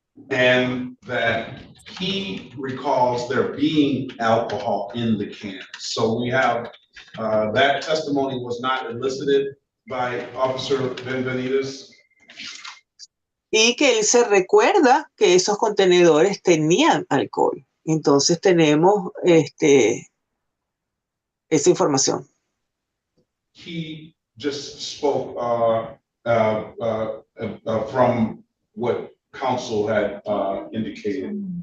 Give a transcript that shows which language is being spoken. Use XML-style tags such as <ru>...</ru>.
<en>And that he recalls there being alcohol in the cans. So we have that testimony was not elicited by Officer Benvenides.</en> <es>Y que él se recuerda que esos contenedores tenían alcohol. Entonces tenemos esa información.</es> <en>He just spoke from what counsel had indicated.</en>